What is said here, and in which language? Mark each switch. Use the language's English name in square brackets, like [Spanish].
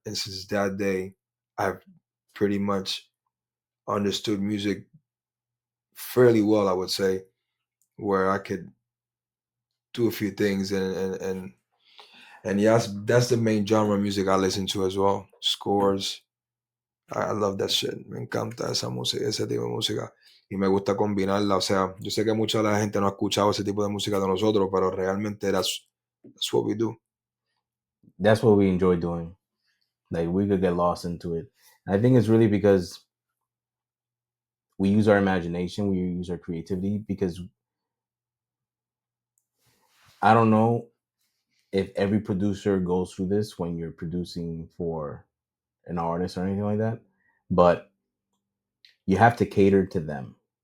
[English] And since that day, I've pretty much understood music fairly well, I would say, where I could do a few things and yes, that's the main genre of music I listen to as well. Scores. I love that shit. [Spanish] Me encanta esa música, ese tipo de música. Y me gusta combinarla. O sea, yo sé que mucha de la gente no ha escuchado ese tipo de música de nosotros, pero realmente [English] that's what we do. That's what we enjoy doing. Like we could get lost into it. I think it's really because we use our imagination, we use our creativity. Because I don't know if every producer goes through this when you're producing for an artist or anything like that, but you have to cater to them.